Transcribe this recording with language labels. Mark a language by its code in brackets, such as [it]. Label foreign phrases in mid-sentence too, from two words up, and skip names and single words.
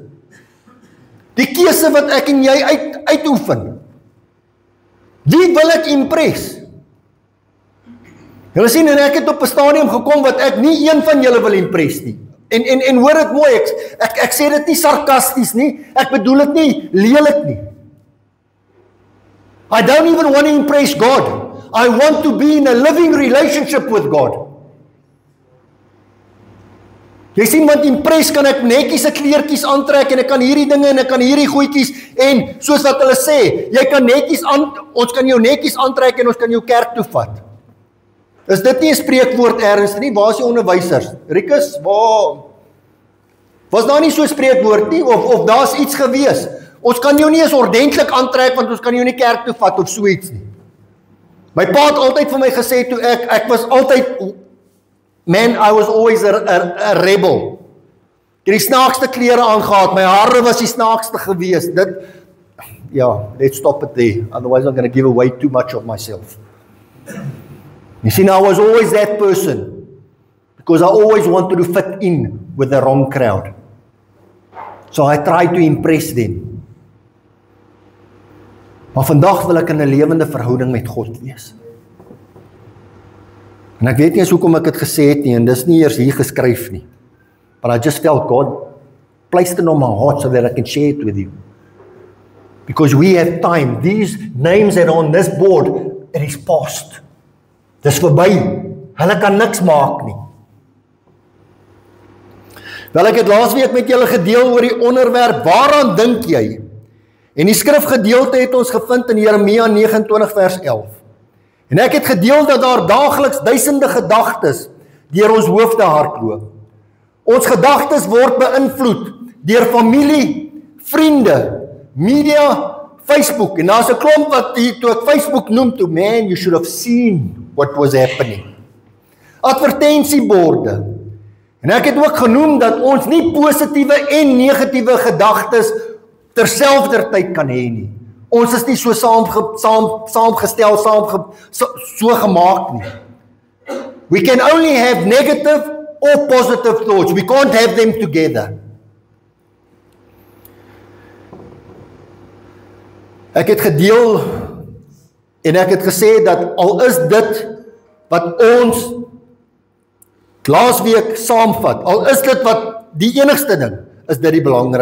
[af] Die keuse wat ek en jy uitoefen. Wie wil ek impress? Julle sien, en ek het op 'n stadium gekom wat ek nie een van julle wil impress nie. En hoor dit mooi, ek sê dit nie sarkasties nie, ek bedoel dit nie lelik nie. [en] I don't even want to impress God. I want to be in a living relationship with God. [af] Jy sien, want impress kan ek netjies 'n kleertjies aantrek en ek kan hierdie dinge en ek kan hierdie goedjies en soos wat hulle sê, jy kan netjies ons kan jou netjies aantrek en ons kan jou kerk toe vat. Is dit nie 'n spreekwoord ergens nie? Waar is die onderwysers? Rikus, was daar nie so 'n spreekwoord nie of daar's iets gewees? Ons kan jou nie eens ordentlik aantrek want ons kan jou nie kerk toe vat of so iets nie. My pa het altyd vir my gesê toe ek was altyd man, [en] I was always a rebel. [af] Ek het die snaakste klere aangehad, my hare was die snaakste gewees. [en] Let's stop it there. Otherwise I'm going to give away too much of myself. You see, I was always that person because I always wanted to fit in with the wrong crowd. So I tried to impress them. [af] Maar vandag wil ek in 'n lewende verhouding met God wees. En ek weet nie eens hoekom ek dit gesê het nie, en dis nie eers hier geskryf nie. [en] But I just felt God placed it on my heart so that I can share it with you. Because we have time. These names that are on this board, it is past. [af] Dis verby. Hulle kan niks maak nie. Wel, ek het laasweek met julle gedeel oor die onderwerp, waaraan dink jy? En die skrifgedeelte het ons gevind in Jeremia 29 vers 11. En ek het gedeel dat daar daagliks duisende gedagtes deur ons hoofde hardloop. Ons gedagtes word beïnvloed deur familie, vriende, media, Facebook. En daar's 'n klomp wat toe ek Facebook noem, toe, man, [en] you should have seen what was happening. [af] Advertensieborde. En ek het ook genoem dat ons nie positiewe en negatiewe gedagtes terselfdertyd kan hê nie. Ons is nie so saamgestel, so gemaak nie. [en] We can only have negative or positive thoughts. We can't have them together. [af] Ek het gedeel en ek het gesê dat al is dit wat ons laasweek saamvat, al is dit wat die enigste ding, is dit die belangrikste.